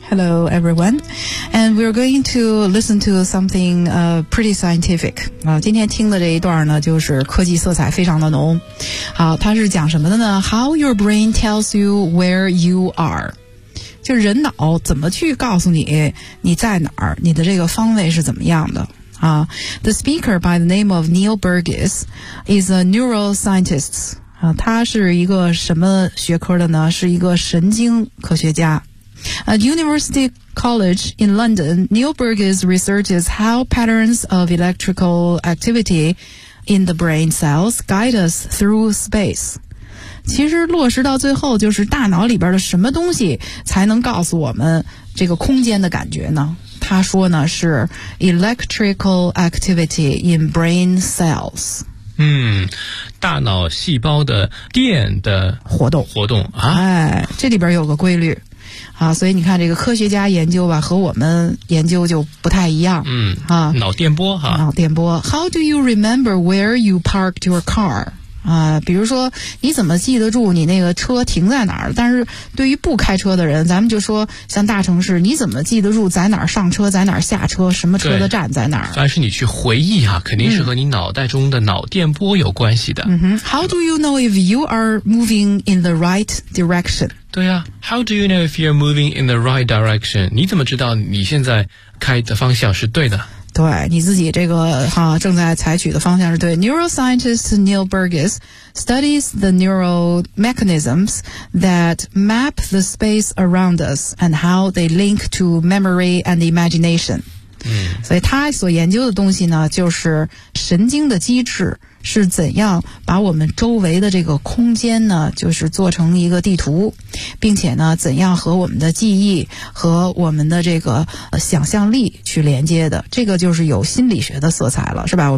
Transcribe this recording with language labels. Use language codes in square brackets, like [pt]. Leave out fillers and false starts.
[en] Hello everyone, and we're going to listen to something pretty scientific. [zh] 今天听的这一段呢就是科技色彩非常的浓。好，它是讲什么的呢？ [en] How your brain tells you where you are， [zh] 就人脑怎么去告诉你你在哪儿，你的这个方位是怎么样的啊。 [en] The speaker by the name of Neil Burgess is a neuroscientist. [zh] 啊，他是一个什么学科的呢？是一个神经科学家。 [en] At University College in London, Neil Burgess researches how patterns of electrical activity in the brain cells guide us through space. [zh] 其实落实到最后就是大脑里边的什么东西才能告诉我们这个空间的感觉呢？他说呢是 [en] electrical activity in brain cells。 [zh] 大脑细胞的电的活动啊。哎，这里边有个规律。啊，所以你看这个科学家研究吧和我们研究就不太一样。脑电波哈。脑电波。 [en] How do you remember where you parked your car? [zh] 比如说你怎么记得住你那个车停在哪儿？但是对于不开车的人，咱们就说像大城市，你怎么记得住在哪儿上车，在哪儿下车，什么车的站在哪儿？凡是你去回忆啊，肯定是和你脑袋中的脑电波有关系的。 [en] How do you know if you are moving in the right direction? [zh] 对啊， [en] How do you know if you're moving in the right direction? [zh] 你怎么知道你现在开的方向是对的？对，你自己这个哈正在采取的方向是对。 [en] Neuroscientist Neil Burgess studies the neural mechanisms that map the space around us and how they link to memory and imagination. [zh] 所以他所研究的东西呢就是神经的机制是怎样把我们周围的这个空间呢就是做成一个地图，并且呢怎样和我们的记忆和我们的这个想象力去连接的，这个就是有心理学的色彩了，是吧？